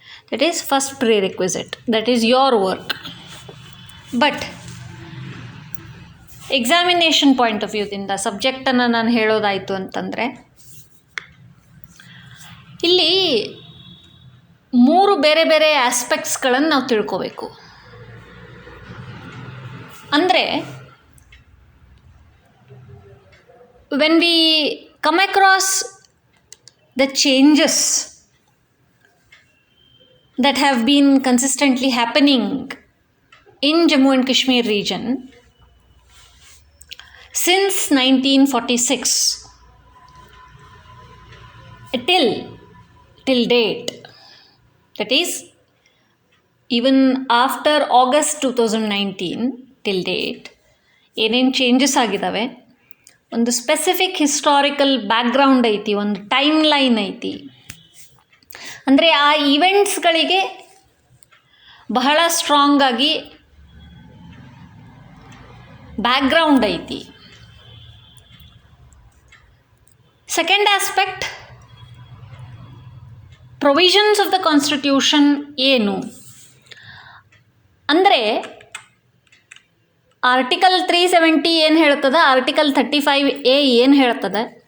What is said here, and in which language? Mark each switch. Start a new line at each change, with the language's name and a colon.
English: That is first prerequisite, that is your work.
Kannada: But examination point of ವ್ಯೂದಿಂದ ಸಬ್ಜೆಕ್ಟನ್ನು ನಾನು ಹೇಳೋದಾಯಿತು ಅಂತಂದರೆ, ಇಲ್ಲಿ 3 ಬೇರೆ ಬೇರೆ ಆಸ್ಪೆಕ್ಟ್ಸ್ಗಳನ್ನು ನಾವು ತಿಳ್ಕೋಬೇಕು.
English: ಅಂದರೆ when we come across the changes that have been consistently happening in Jammu and Kashmir region since 1946 till date, that is even after August 2019 till date,
Kannada: ಏನೇನು changes ಆಗಿದ್ದಾವೆ, ಒಂದು ಸ್ಪೆಸಿಫಿಕ್ ಹಿಸ್ಟಾರಿಕಲ್ ಬ್ಯಾಕ್ಗ್ರೌಂಡ್ ಐತಿ, ಒಂದು ಟೈಮ್ ಲೈನ್ ಐತಿ. ಅಂದರೆ ಆ ಈವೆಂಟ್ಸ್ಗಳಿಗೆ ಬಹಳ strong ಆಗಿ ಬ್ಯಾಕ್ಗ್ರೌಂಡ್ ಐತಿ. Second aspect, provisions of the constitution ಏನು ಅಂದರೆ, ಆರ್ಟಿಕಲ್ 370 ಏನು ಹೇಳ್ತದೆ, ಆರ್ಟಿಕಲ್ 35A ಏನು ಹೇಳ್ತದೆ,